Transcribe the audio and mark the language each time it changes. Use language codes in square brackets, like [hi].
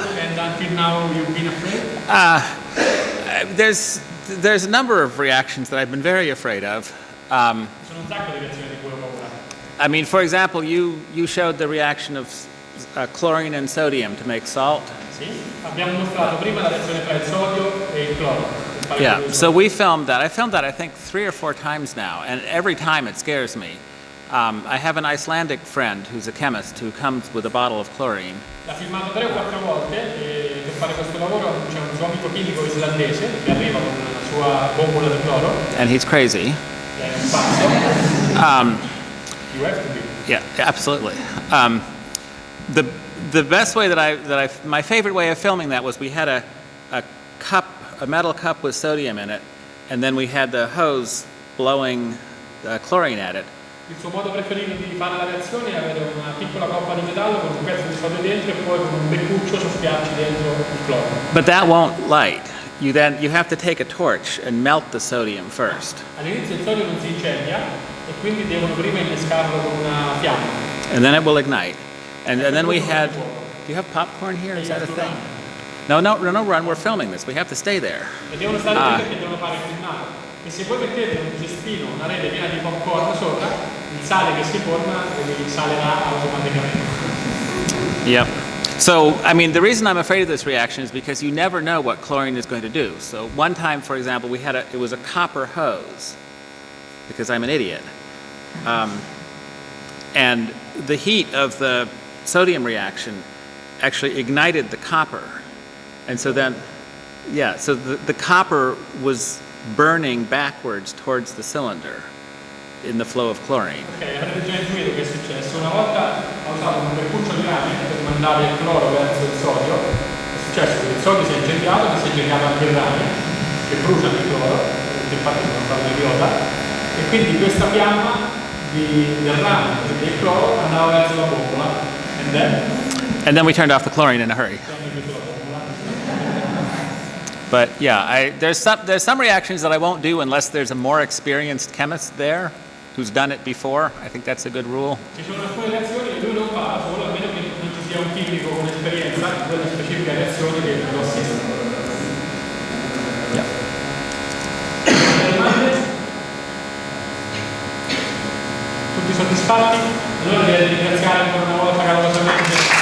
[en] do and until now you've been afraid? there's a number of reactions that I've been very afraid of. [it] Sono un sacco di reazioni di cui ho paura. [en] I mean, for example, you showed the reaction of chlorine and sodium to make salt. [it] Sì? Abbiamo mostrato prima la reazione tra il sodio e il cloro. il palco [en] Yeah, [it] del [en] so [it] sodio. [en] we filmed that. I filmed that, I think, 3 or 4 times now, and every time it scares me. I have an Icelandic friend who's a chemist who comes with a bottle of chlorine. [it] L'ha filmato 3 o 4 volte e per fare questo lavoro c'è un suo amico chimico islandese che arriva con la sua bombola di cloro, [en] And he's crazy. [it] che è un pazzo. [en] You have to be. Yeah, absolutely. The best way my favorite way of filming that was we had a cup, a metal cup with sodium in it, and then we had the hose blowing chlorine at it. [it] Il suo modo preferito di fare la reazione è avere una piccola coppa di metallo con un pezzo di sodio dentro e poi con un beccuccio soffiarci dentro il cloro. [en] But that won't light. You have to take a torch and melt the sodium first. [it] All'inizio il sodio non si incendia e quindi devono prima innescarlo con una fiamma. [en] And then it will ignite. And then we had, do you have popcorn here? Is that a thing? No, run, we're filming this. We have to stay there. [it] E devono stare lì perché devono fare il filmato. E se voi mettete un cestino, una rete piena di popcorn sopra, il sale che si forma salerà automaticamente. [en] Yep. So, I mean, the reason I'm afraid of this reaction is because you never know what chlorine is going to do. So one time, for example, it was a copper hose, because I'm an idiot. And the heat of the sodium reaction actually ignited the copper. And so then, so the copper was burning backwards towards the cylinder in the flow of chlorine. [it] Ok, avrete già intuito che è successo. Una volta ho usato un percuccio di rame per mandare il cloro verso il sodio. È successo che il sodio si è incendiato, ma si è incendiato anche il rame, che brucia il cloro, infatti sono stato un idiota. E quindi questa fiamma del rame e del cloro andava verso la bombola. [en] And then And then we turned off the chlorine in a hurry. But yeah, there's some reactions that I won't do unless there's a more experienced chemist there who's done it before. I think that's a good rule. [it] Ci sono alcune reazioni che lui non fa da solo, a meno che non ci sia un chimico con esperienza di quella specifica reazione che lo assista. [en] Yeah. [it] Domande? Tutti soddisfatti? Allora direi di ringraziare ancora una volta calorosamente